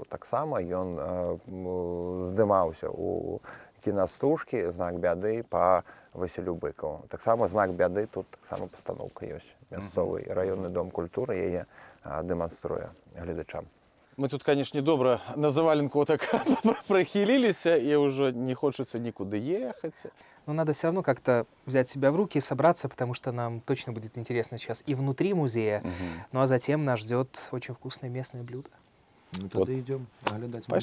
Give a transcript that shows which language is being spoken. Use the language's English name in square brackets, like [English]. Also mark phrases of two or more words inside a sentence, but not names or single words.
[Belarusian] Таксама ён здымаўся у кінастужкі «Знак бяды» па Васілю Быкаву. Таксама «Знак бяды», тут таксама пастаноўка ёсць. Мясцовы раённы дом культуры яе дэманструе гледачам. [Russian] Мы тут, конечно, добра на заваленку так прохилились, и уже не хочется никуда ехать. Но надо все равно как-то взять себя в руки и собраться, потому что нам точно будет интересно сейчас и внутри музея, ну а затем нас ждет очень вкусное местное блюдо. Ну тогда идем оглядать музей.